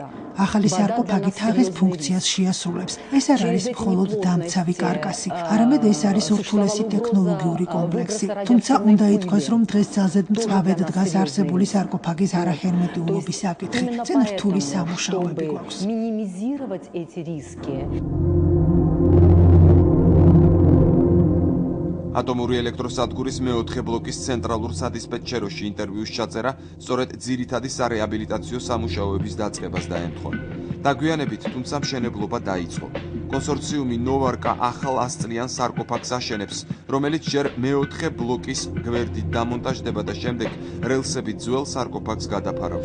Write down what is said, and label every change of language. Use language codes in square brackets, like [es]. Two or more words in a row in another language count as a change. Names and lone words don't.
[ka] ახალი სარკოფაგი თაღის ფუნქციას შეასრულებს. ეს არ არის მხოლოდ დამცავი კარკასი, არამედ ეს არის ურთულესი ტექნოლოგიური კომპლექსი. თუმცა უნდა ითქვას, რომ დღეს ძალზედ მწვავედ დგას არსებული სარკოფაგის არახერმეტიულობის საკითხი. წინ რთული სამუშაოები გვაქვს. [ru] Минимизировать эти риски. [ka] ატომური ელექტროსადგურის მეოთხე ბლოკის ცენტრალურ სადისპეტჩეროში ინტერვიუს ჩაწერა სწორედ ძირითადი სარეაბილიტაციო სამუშაოების დაწყებას დაემთხვა. დაგვიანებით, თუმცა მშენებლობა დაიწყო. კონსორციუმი ნოვარკა ახალ 100 წლიან სარკოფაგს აშენებს, რომელიც ჯერ მეოთხე ბლოკის გვერდით დამონტაჟდება და შემდეგ რელსებით ძველ სარკოფაგს გადაფარავს.